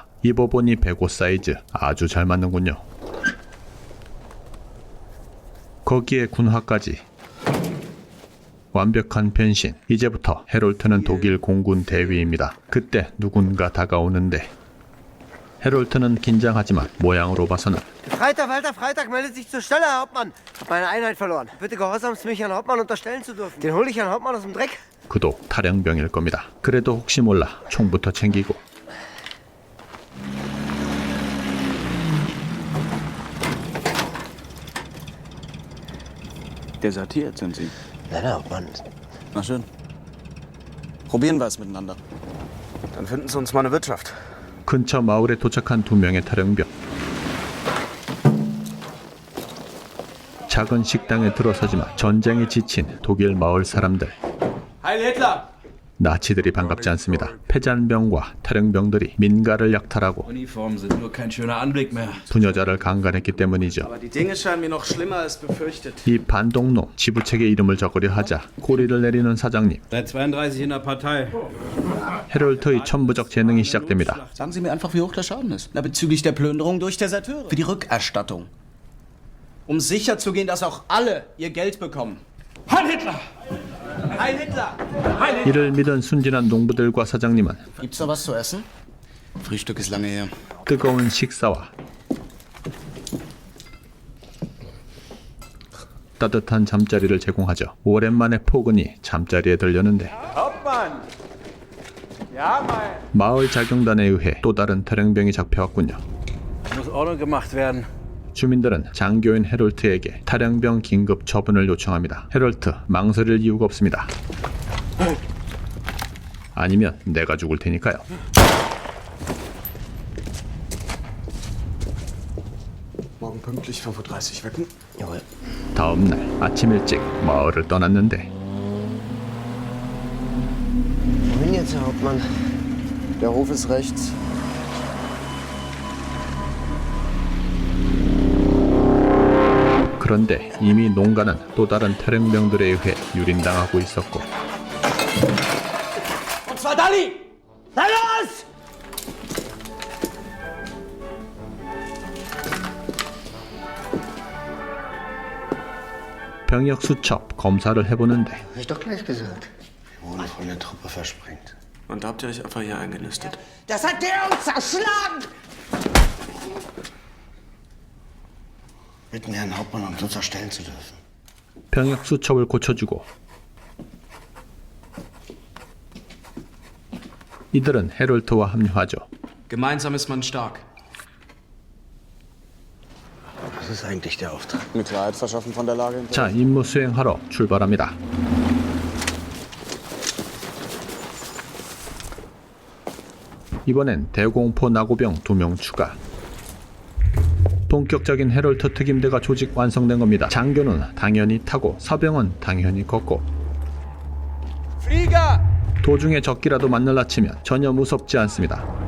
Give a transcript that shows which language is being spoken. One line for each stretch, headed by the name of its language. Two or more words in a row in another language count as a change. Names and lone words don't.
Korean: 입어보니 105 사이즈, 아주 잘 맞는군요. 거기에 군화까지. 완벽한 변신. 이제부터 헤롤트는 독일 공군 대위입니다. 그때 누군가 다가오는데 헤롤트는 긴장하지만 모양으로 봐서는
German: Freitag, Walter Freitag meldet sich zur Stelle, Herr Hauptmann. Hab meine Einheit verloren. Bitte gehorsamst mich Herrn Hauptmann unterstellen zu dürfen. Den hole ich Herrn Hauptmann aus dem Dreck.
Korean: 그도 탈영병일 겁니다. 그래도 혹시 몰라 총부터 챙기고
German: Desertiert sind Sie. Nein, Herr Hauptmann. Na schön. Probieren wir es miteinander. Dann finden Sie uns mal eine Wirtschaft.
Korean: 근처 마을에 도착한 2명의 탈영병. 작은 식당에 들어서지만 전쟁에 지친 독일 마을 사람들.
German: Heil Hitler!
Korean: 나치들이 반갑지 않습니다. 패잔병과 탈영병들이 민가를 약탈하고
German: Uniformen sind nur kein schöner Anblick mehr.
Korean: 부녀자를 강간했기 때문이죠.
German: Aber die Dinge scheinen mir noch schlimmer als befürchtet.
Korean: 이 반동놈 지부책의 이름을 적으려 하자 꼬리를 내리는 사장님.
German: Seit 32 in der Partei.
Korean: 헤롤트의 천부적 재능이 시작됩니다.
German: Sagen Sie mir einfach, wie hoch der Schaden ist. Na, bezüglich der Plünderung durch Deserteure. Für die Rückerstattung. Um sicherzugehen, dass auch alle ihr Geld bekommen. Heil Hitler! Heil Hitler!
Korean: 이를 믿은 순진한 농부들과 사장님은
German: Gibt's noch was zu essen? Frühstück ist lange her.
Korean: 뜨거운 식사와 따뜻한 잠자리를 제공하죠. 오랜만에 포근히 잠자리에 들렸는데 마을 자경단에 의해 또 다른 탈영병이 잡혀왔군요.
German: Muss Ordnung gemacht werden.
Korean: 주민들은 장교인 헤롤트에게 탈영병 긴급 처분을 요청합니다. 헤롤트, 망설일 이유가 없습니다. 아니면 내가 죽을 테니까요.
German: Morgen pünktlich 5:30 Uhr wecken. Jawohl.
Korean: 다음 날 아침 일찍 마을을 떠났는데
German: Wohin jetzt, Herr Hauptmann? Der Hof ist rechts.
Korean: 그런데 이미 농가는 또 다른 탈영병들에 의해 유린당하고 있었고
German: Und zwar Dali! Na los!
Korean: 병역 수첩 검사를 해보는데
German: Hab ich doch gleich gesagt. Wir wurden von der Truppe versprengt. Und habt ihr euch einfach hier eingenistet? Das hat der uns zerschlagen! Bitten Herrn Hauptmann, uns unterstellen zu dürfen.
Korean: 병역 수첩을 고쳐주고 이들은 헤롤트와 합류하죠.
German: Gemeinsam ist man stark. Was ist eigentlich der Auftrag? Mir Klarheit verschaffen von der Lage.
Korean: 자, 임무 수행하러 출발합니다. 이번엔 대공포 나고병 2명 추가. 본격적인 헤롤트 특임대가 조직 완성된 겁니다. 장교는 당연히 타고 사병은 당연히 걷고 도중에 적기라도 만날라 치면 전혀 무섭지 않습니다.